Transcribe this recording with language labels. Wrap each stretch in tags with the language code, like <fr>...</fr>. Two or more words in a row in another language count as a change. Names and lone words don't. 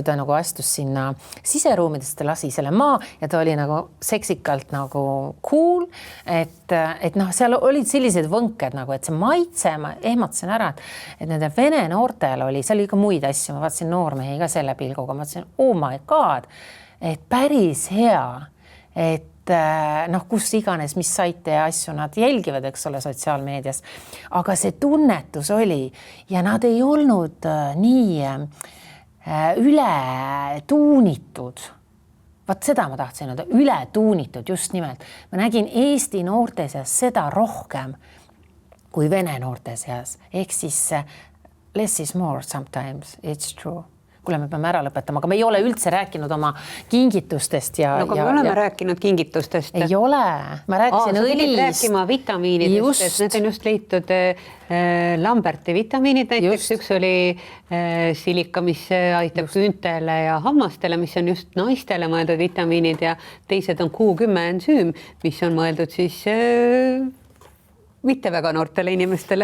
<et>ta nagu astus sinna siseruumidest, ta lasi selle maa ja ta oli nagu seksikalt nagu cool, et seal olid sellised võnked nagu, et see maitse, ma ehmatasin ära, et nende vene noortel oli, seal oli ka muid asju, ma vaatasin noormehi ka selle pilguga, ma vaatasin,</et> <en>oh my god,</en> <et>et päris hea, et kus iganes, mis saite ja asju nad jälgivad, eks ole, sotsiaalmeedias, aga see tunnetus oli ja nad ei olnud nii üle tuunitud. Vaat seda ma tahtsin öelda, üle tuunitud just nimelt. Ma nägin Eesti noorte seas seda rohkem kui vene noorte seas. Ehk siis</et> <en>less is more sometimes, it's true.</en> <et>Kuule, me peame ära lõpetama, aga me ei ole üldse rääkinud oma kingitustest. No me oleme rääkinud kingitustest. Ei ole, ma rääkisin õlist. Rääkima vitamiinidest, et need on just leitud Lamberti vitamiinid, näiteks üks oli silika, mis aitab küüntele ja hammastele, mis on just naistele mõeldud vitamiinid ja teised on Q10 ensüüm, mis on mõeldud siis mitte väga noortele inimestele.</et>